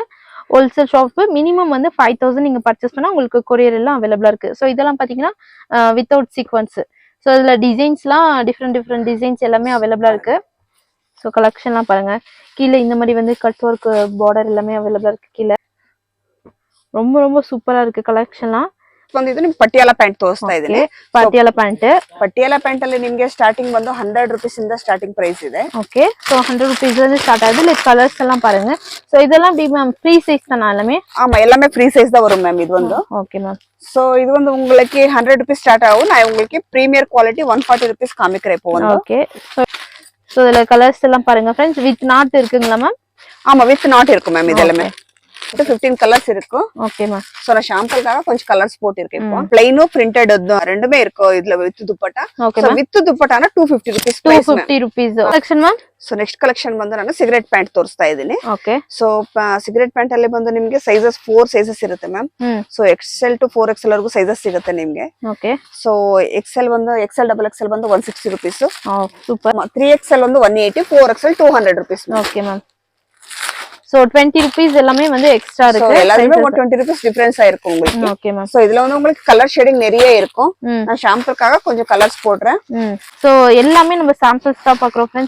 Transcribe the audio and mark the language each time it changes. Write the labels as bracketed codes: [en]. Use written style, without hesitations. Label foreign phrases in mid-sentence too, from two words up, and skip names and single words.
[en] wholesale shop [ta] மினிமம் வந்து 5000 நீங்க பர்ச்சேஸ் பண்ணா உங்களுக்கு கொரியர் எல்லாம் அவைலபிளா இருக்கு. சோ இதெல்லாம் பாத்தீங்கன்னா [en] without sequins. [ta] சோ இதுல டிசைன்ஸ்லாம் [en] different designs [ta] எல்லாமே அவைலபிளா இருக்கு. சோ கலெக்ஷன்லாம் பாருங்க. கீழே இந்த மாதிரி வந்து [en] cut work border [ta] எல்லாமே அவைலபிளா இருக்கு கீழே. ரொம்ப ரொம்ப சூப்பரா இருக்கு கலெக்ஷன்லாம். [kn] ಒಂದು ಇದು ನಿಮ್ಗೆ ಪಟಿಯಾಲ ಪ್ಯಾಂಟ್ ತೋರಿಸ್ತಾ ಇದ್ದೀನಿ. ಪಟಿಯಾಲ ಪ್ಯಾಂಟ್ ಅಲ್ಲಿ ನಿಮ್ಗೆ ಸ್ಟಾರ್ಟಿಂಗ್ ಬಂದು 100 rupees ಇಂದ [en] starting price [kn] ಇದೆ. [ta] ஓகே. சோ 100 rupees ல இருந்து ஸ்டார்ட் ஆகுது. [en] like colours [ta] எல்லாம் பாருங்க. சோ இதெல்லாம் டி மேம் [en] free size [ta] தான எல்லாமே? ஆமா எல்லாமே [en] free size [ta] தான் வரும் மேம் இது வந்து. ஓகே மேம். சோ இது வந்து உங்களுக்கு 100 rupees ஸ்டார்ட் ஆகும். நான் உங்களுக்கு [en] premier quality [ta] 140 rupees காமிக்கிறேன் இப்போ வந்து. ஓகே. சோ இதுல கலர்ஸ் எல்லாம் பாருங்க फ्रेंड्स. [en] with knot [ta] இருக்குங்களா மேம்? ஆமா [en] with knot [ta] இருக்கு மேம் இது எல்லாமே. 15 கலர்ஸ் இருக்கு. ஓகே மேம். சோ நான் சாம்பிளுக்காக கொஞ்சம் கலர்ஸ் போட்டுருக்கேன். இப்போ பிளைனோ பிரிண்டட் ரெண்டுமே இருக்கு இதுல வித் துப்பட்டா. சோ வித் துப்பட்டானா 250 [en] rupees price. 250 rupees collection ma'am. so next collection [kn] ಬಂದು ನಾನು [en] cigarette pant [kn] ತೋರಿಸ್ತಾ ಇದ್ದೀನಿ. ಓಕೆ. ಸೊ [en] cigarette pant [kn] ಅಲ್ಲಿ ಬಂದು ನಿಮಗೆ [en] sizes 4 sizes [kn] ಇರುತ್ತೆ ಮ್ಯಾಮ್. ಸೊ [en] XL to 4XL [kn] ವರೆಗೂ ಸೈಜಸ್ ಸಿಗುತ್ತೆ ನಿಮಗೆ. ಓಕೆ. ಸೊ XL ಬಂದು XL XXL ಬಂದು 160 rupees. ಸೂಪರ್. [ta] 3XL வந்து 180, 4XL 200 rupees. ஓகே மேம். சோ 20 rupees எல்லாமே வந்து எக்ஸ்ட்ரா இருக்கு. சோ எல்லாமே 20 rupees டிஃபரன்ஸ் ஆயிருக்கும் உங்களுக்கு. ஓகே மேம். சோ இதுல வந்து உங்களுக்கு [en] colour shading [ta] நிறைய இருக்கும். நான் ஷாம்பிளுக்காக கொஞ்சம் கலர்ஸ் போடுறேன். சோ எல்லாமே நம்ம சாம்பிள்ஸ் தான் பார்க்கறோம் फ्रेंड्स.